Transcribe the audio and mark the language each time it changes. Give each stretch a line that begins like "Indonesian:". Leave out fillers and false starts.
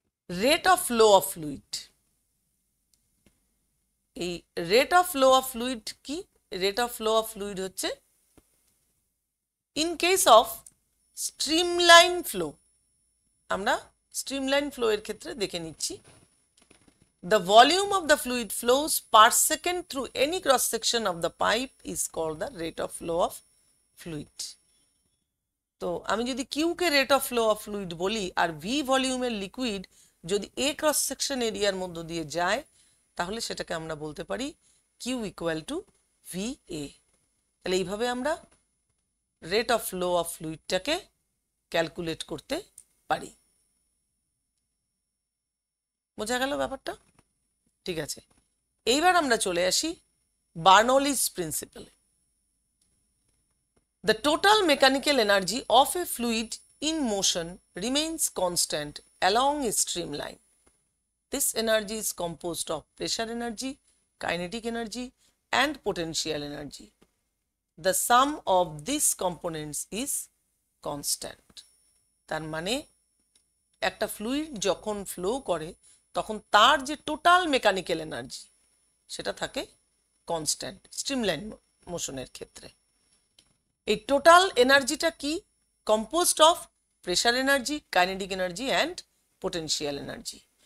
English: Rate of flow of fluid.
Bangla: এই rate of flow of fluid কি? Rate of flow of fluid হচ্ছে
English: in case of streamline flow,
Bangla: আমরা streamline flow এর ক্ষেত্রে দেখে নিচ্ছি।
English: The volume of the fluid flows per second through any cross section of the pipe is called the rate of flow of fluid.
Bangla: তো আমি যদি Q K rate of flow of fluid বলি আর V ভলিউমের liquid যদি এ cross section এরিয়ার মধ্য দিয়ে যায়, তাহলে সেটাকে আমরা বলতে পারি Q equal to V A. তাহলে এইভাবে আমরা rate of flow of ফ্লুইডটাকে calculate করতে পারি। বোঝা গেল ব্যাপারটা? ঠিক আছে, এইবার আমরা চলে আসি বার্নৌলিস প্রিন্সিপালে।
English: The total mechanical energy of a fluid in motion remains constant along a streamline. This energy is composed of pressure energy, kinetic energy, and potential energy. The sum of these components is constant.
Bangla: তার মানে একটা fluid যখন flow করে তখন তার যে total mechanical energy সেটা থাকে কনস্ট্যান্ট স্ট্রিমলাইন মোশনের ক্ষেত্রে। এই টোটাল এনার্জিটা কি?
English: Composed of pressure energy, kinetic energy and potential energy.